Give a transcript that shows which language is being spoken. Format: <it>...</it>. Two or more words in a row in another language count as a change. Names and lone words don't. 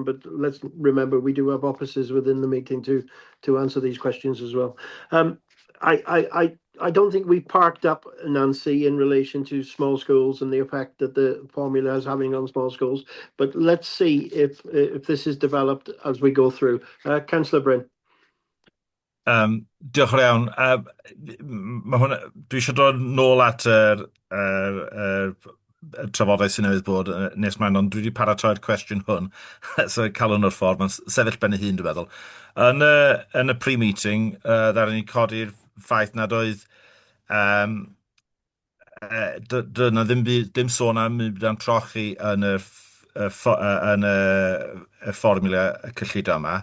<en>But let's remember we do have officers within the meeting to answer these questions as well. I don't think we parked up, Nancy, in relation to small schools and the effect that the formula is having on small schools. But let's see if this is developed as we go through. Councillor Bryn.</en> <cy>Diolch yn iawn. Dwi eisiau dod nôl at trafodaeth sy'n newydd bod nes mlaen, ond dwi wedi paratoi'r cwestiwn hwn, so cael hwn o'r ffordd, mae'n sefyll ben ei hun, dwi'n meddwl. Yn y pre-meeting, ddaru ni codi'r ffaith nad oedd dyna ddim sôn am mynd am trochi yn y fformula cyllidol yma.</cy>